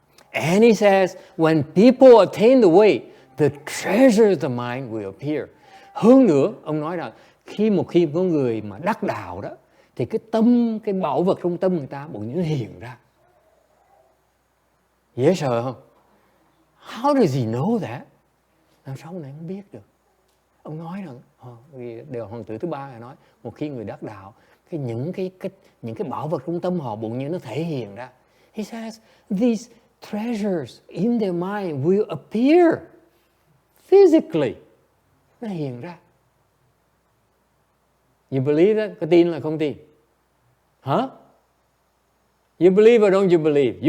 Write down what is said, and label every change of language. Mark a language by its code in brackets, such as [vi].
[en] And he says, when people attain the way, the treasure of the mind will appear. [vi] Hơn nữa, ông nói là khi có người mà đắc đạo đó, thì cái bảo vật trong tâm người ta bỗng nhiên nó hiện ra. Dễ sợ không? [en] How does he know that? [vi] Làm sao ông này không biết được? Ông nói rằng, điều hoàng tử thứ ba là nói, một khi người đắc đạo, những cái bảo vật trong tâm họ bỗng nhiên nó thể hiện ra. [en] He says, these treasures in their mind will appear physically. [vi] Nó hiện ra. [en] You believe that? [vi] Có tin là không tin? [en] Huh? You believe or don't you believe?